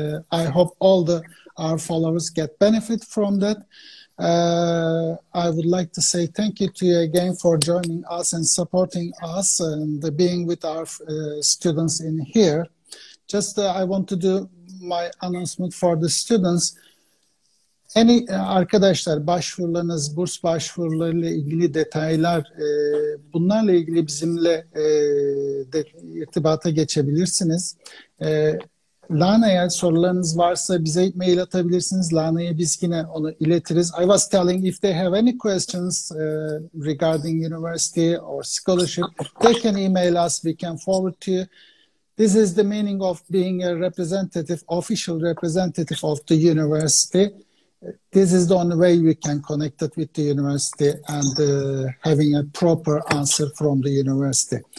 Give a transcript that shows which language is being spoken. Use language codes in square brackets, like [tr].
[en] I hope all our followers get benefit from that. I would like to say thank you to you again for joining us and supporting us and being with our students in here. Just I want to do my announcement for the students. [tr] Arkadaşlar, başvurularınız, burs başvurularıyla ilgili detaylar, bunlarla ilgili bizimle irtibata geçebilirsiniz. Lana'ya sorularınız varsa bize mail atabilirsiniz. Lana'ya biz yine onu iletiriz. [en] I was telling, if they have any questions regarding university or scholarship, they can email us, we can forward to you. This is the meaning of being a representative, official representative of the university. This is the only way we can connect it with the university and having a proper answer from the university.